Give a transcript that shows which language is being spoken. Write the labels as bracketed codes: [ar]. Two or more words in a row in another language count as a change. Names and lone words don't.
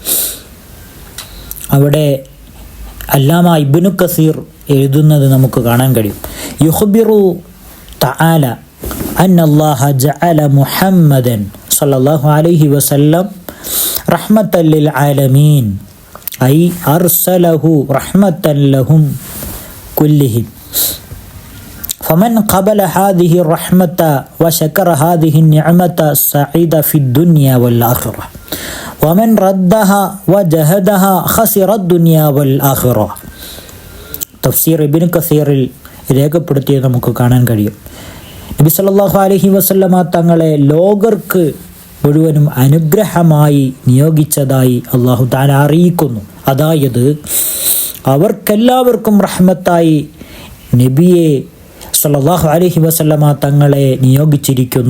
[ml] അവിടെ അല്ലാമ ഇബ്നു കസീർ എഴുതുന്നത് നമുക്ക് കാണാൻ കഴിയും. [ar] يخبر تعالى أن الله جعل محمدا صلى الله عليه وسلم رحمة للعالمين أي أرسله رحمة لهم كلهم فمن قبل هذه الرحمة وشكر هذه النعمة سعيد في الدنيا والآخرة ومن ردها وجهدها خسر الدنيا والآخرة. [ml] തഫ്സീർ ഇബ്നു കസീറിൽ രേഖപ്പെടുത്തിയത് നമുക്ക് കാണാൻ കഴിയും. നബി [ar] صلى الله عليه وسلم [ml] തങ്ങളെ ലോകർക്ക് മുഴുവനും അനുഗ്രഹമായി നിയോഗിച്ചതായി [ar] الله تعالى [ml] അറിയിക്കുന്നു. അതായത് അവർക്കെല്ലാവർക്കും റഹ്മത്തായി നബിയെ [ar] صلى الله عليه وسلم [ml] തങ്ങളെ നിയോഗിച്ചിരിക്കുന്നു.